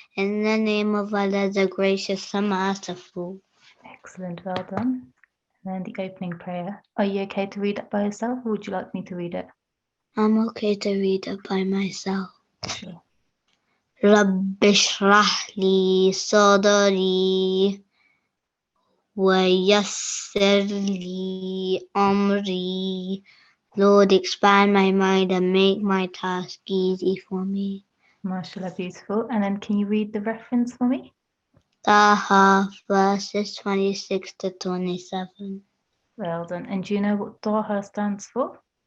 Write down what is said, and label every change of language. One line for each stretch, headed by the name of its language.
English: In the name of Allah, the gracious, the merciful. Excellent, well done. And then the opening prayer. Are you okay to read it by yourself or would you like me to read it? I'm okay to read it by myself. Sure.
Arabic: رب اشرح لي صدري ويسر لي أمري.
English: Lord, expand my mind and make my task easy for me. MashaAllah, beautiful. And then can you read the reference for me? Taha verses 26 to 27. Well done. And do you know what Taha stands for?